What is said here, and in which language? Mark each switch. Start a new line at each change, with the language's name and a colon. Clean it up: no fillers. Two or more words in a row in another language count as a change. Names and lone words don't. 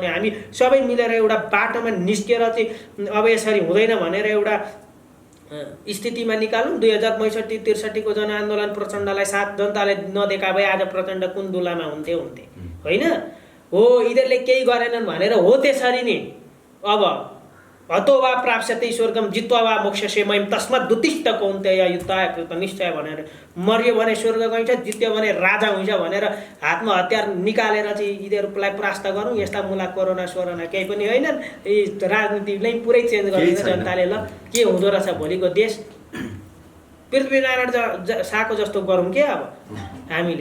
Nepali: हामी सबै मिलेर एउटा बाटोमा निस्केर चाहिँ अब यसरी हुँदैन भनेर एउटा स्थितिमा निकालौँ। 2065-63 को जनआन्दोलन प्रचण्डलाई साथ जनताले नदेखा भए आज प्रचण्ड कुन दुलामा हुन्थे होइन हो। यिनीहरूले केही गरेनन् भनेर हो त्यसरी नै अब
Sanskrit: हतो वा प्राप्स्यते स्वर्गम जित्वा वा मोक्षसे मयम तस्मात् दुतिष्ठ कौन्तेय युद्धाय कृत निश्चय
Nepali: भनेर मर्यो भने स्वर्ग गइन्छ, जित्यो भने राजा हुन्छ भनेर हातमा हतियार निकालेर चाहिँ यिनीहरूलाई परास्त गरौँ। यस्ता मुला कोरोना सोरोना केही पनि होइनन्। यी राजनीतिलाई पुरै चेन्ज गरिदिन्छ जनताले। ल के हुँदो रहेछ भोलिको देश? पृथ्वीनारायण शाहको जस्तो गरौँ के अब हामीले?